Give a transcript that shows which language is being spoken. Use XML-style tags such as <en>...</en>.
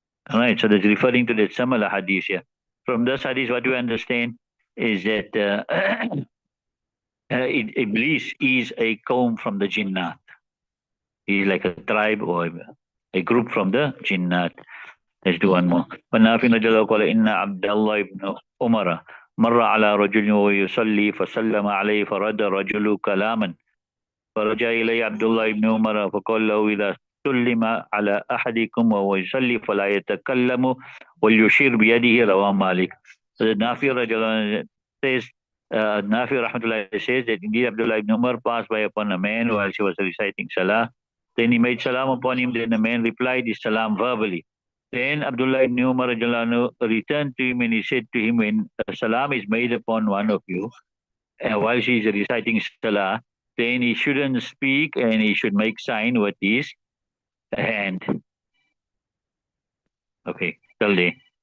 <en>All right, so that's referring to the similar hadith here. From this hadith, what we understand is that Iblis is a qawm from the jinnat. He's like a tribe or a group from the jinnat. Let's do one more.</en> <ar>فنافع رضي الله قال إن عبد الله بن عمر مر على رجل وهو يصلي فسلم عليه فرد الرجل كلاما فرجع إليه عبد الله بن عمر فقال له إذا سلم على أحدكم وهو يصلي فلا يتكلم وليشير بيده. رواه مالك.</ar> <en>Nafi says, Nafi rahmatullah says that indeed Abdullah ibn Umar passed by upon a man while she was reciting Salah. Then he made salam upon him. Then the man replied his salam verbally. Then Abdullah ibn Umar returned to him and he said to him, when salam is made upon one of you, while she is reciting salah, then he shouldn't speak and he should make sign with his hand. Okay, till there.</en>